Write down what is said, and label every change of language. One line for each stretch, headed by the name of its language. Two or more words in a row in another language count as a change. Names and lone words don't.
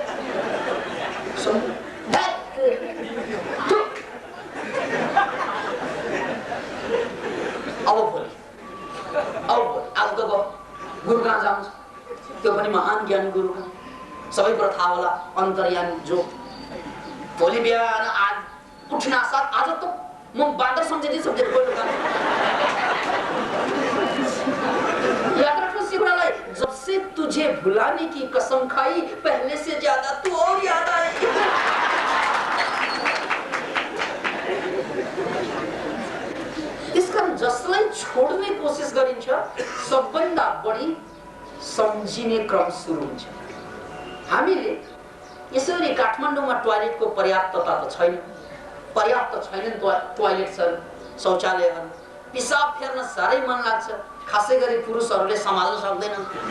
Nepali: अब आज त गुरु कहाँ जान्छ, त्यो पनि महान ज्ञानी गुरु कहाँ, सबै कुरा थाहा होला, अन्तर्यामी जो। भोलि बिहान आज उठ्न साथ आज त म बाँदर सम्झेर बोल्नु कहाँ।
Hindi: याद रखो सिकुड़ालाई, जब से तुझे भुलाने की कसम खाई, पहले से ज्यादा तू और याद आई। इस कारण
Nepali: जसलाई छोड्ने कोसिस गरिन्छ, सबभन्दा बढी सम्झिने क्रम सुरु हुन्छ। हामीले यसरी काठमाडौँमा टोयलेटको पर्याप्तता त छैन, पर्याप्त छैनन् टोयलेटहरू, शौचालयहरू। पिसाब फेर्न साह्रै मन लाग्छ, खासै गरी पुरुषहरूले सम्हाल्न सक्दैनन्।